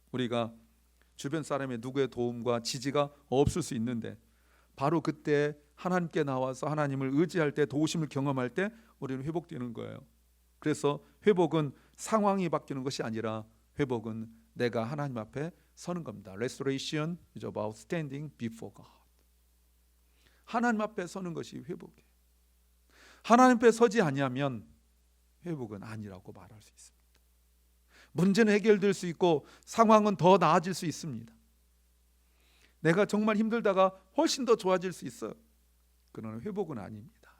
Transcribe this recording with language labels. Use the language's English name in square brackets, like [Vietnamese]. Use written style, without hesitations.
[Korean] 우리가 주변 사람의 누구의 도움과 지지가 없을 수 있는데 바로 그때 하나님께 나와서 하나님을 의지할 때, 도우심을 경험할 때 우리는 회복되는 거예요. 그래서 회복은 상황이 바뀌는 것이 아니라 회복은 내가 하나님 앞에 서는 겁니다. [English] Restoration is about standing before God. [Korean] 하나님 앞에 서는 것이 회복이에요. 하나님 앞에 서지 아니하면 회복은 아니라고 말할 수 있습니다. 문제는 해결될 수 있고 상황은 더 나아질 수 있습니다. 내가 정말 힘들다가 훨씬 더 좋아질 수 있어요. 그러나 회복은 아닙니다.